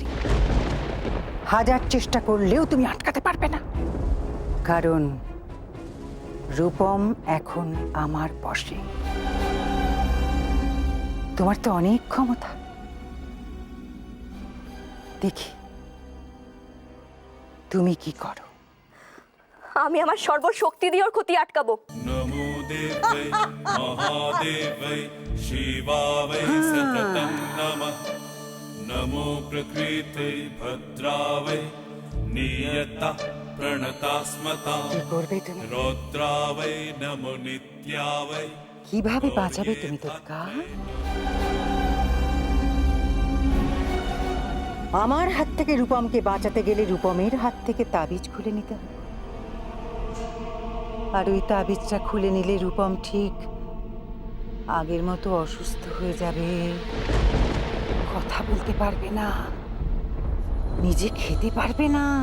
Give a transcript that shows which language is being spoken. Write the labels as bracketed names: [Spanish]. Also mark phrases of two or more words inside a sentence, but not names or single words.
[Bangla] হাজার চেষ্টা করলেও তুমি আটকাতে পারবে না, কারণ রূপম এখন আমার বশে। তোমার তো অনেক ক্ষমতা, দেখি তুমি কি করো। আমি আমার সর্বশক্তি দিয়ে ওর ক্ষতি আটকাবো। [Sanskrit] नमो देवै महादेवै शिवावै सततं नमः नमो प्रकृते भद्रावै नियता प्रणतास्मतां [Bangla] কি করবে তুমি? [Sanskrit] रौद्रावै नमो नित्यावै [Bangla] কিভাবে বাঁচাবে তুমি দুর্গা? আমার হাত থেকে রূপমকে বাঁচাতে গেলে রূপমের হাত থেকে তাবিজ খুলে নিতে হবে। আর ওই তাবিজটা খুলে নিলে রূপম ঠিক আগের মতো অসুস্থ হয়ে যাবে, কথা বলতে পারবে না, নিজে খেতে পারবে না।